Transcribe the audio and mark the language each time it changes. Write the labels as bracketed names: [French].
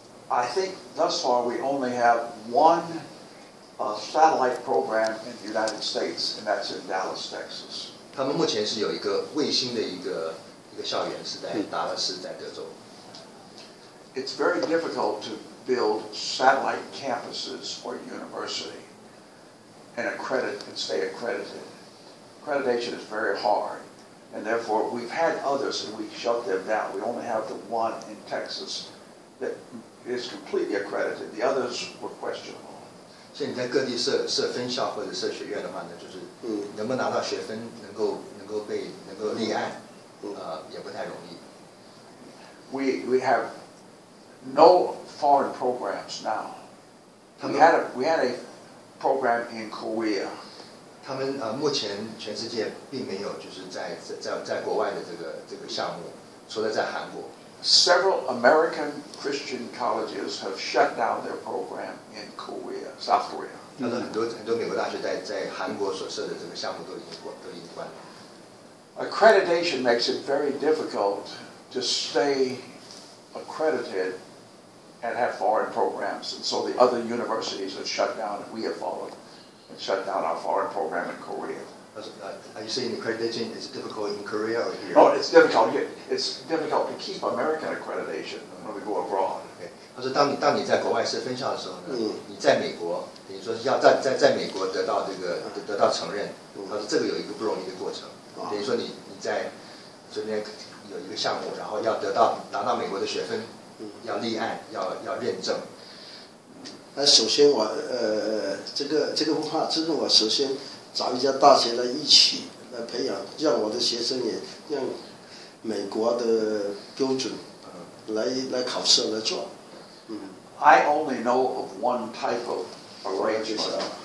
[English] I think thus far we only have one satellite program in the United States, and that's in Dallas, Texas. [Chinese] 他们目前是有一个卫星的一个校园是在达拉斯，在德州。 [English] It's very difficult to build satellite campuses for a university and stay accredited. Accreditation is very hard, and therefore we've had others and we shut them down. We only have the one in Texas that is completely accredited. The others were questionable. [Chinese] 所以你在各地设分校或者设学院的话呢，就是能不能拿到学分，能够立案，也不太容易。 [English] We have no foreign programs now. We had a program in Korea. [Chinese] 他们目前全世界并没有就是在国外的这个项目，除了在韩国。 [English] Several American Christian colleges have shut down their program in Korea, South Korea. [Chinese] 他说很多美国大学在韩国所设的这个项目都已经关了。 [English] Accreditation makes it very difficult to stay accredited and have foreign programs, and so the other universities have shut down, and we have followed and shut down our foreign program in Korea. Are you saying accreditation is difficult in Korea or here? No, it's difficult. It's difficult to keep American accreditation when we go abroad. [Chinese] 他说当你在国外设分校的时候呢，你在美国等于说要在美国得到承认，他说这个有一个不容易的过程，等于说你在这边有一个项目，然后要拿到美国的学分，要立案，要认证。首先我这个不怕，这个我首先找一家大学来一起来培养，让我的学生也让美国的标准来考试来做。 [English] I only know of one type of arrangement